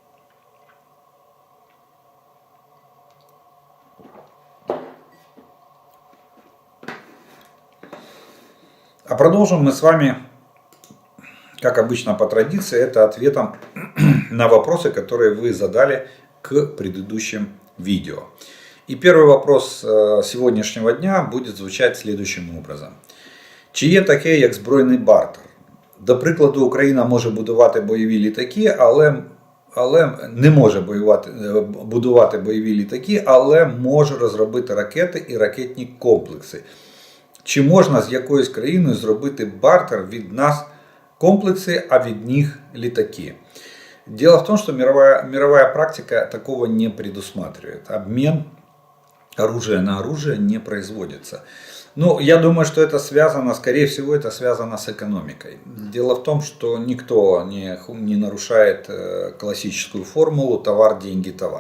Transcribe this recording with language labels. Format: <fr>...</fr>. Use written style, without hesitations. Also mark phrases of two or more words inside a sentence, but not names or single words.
<ru>А продолжим мы с вами, как обычно по традиции, это ответом на вопросы, которые вы задали к предыдущим видео. И первый вопрос сегодняшнего дня будет звучать следующим образом.</ru> <uk>Чи є таке, як збройний бартер? До прикладу, Україна може будувати бойові літаки, але не може будувати бойові літаки, але може розробити ракети і ракетні комплекси. Чи можна з якоюсь країною зробити бартер від нас комплексы, а від них летаки?</uk> <ru>Дело в том, что мировая практика такого не предусматривает. Обмен оружия на оружие не производится. Ну, я думаю, что это связано, скорее всего, это связано с экономикой. Дело в том, что никто не нарушает классическую формулу товар, деньги, товар.</ru>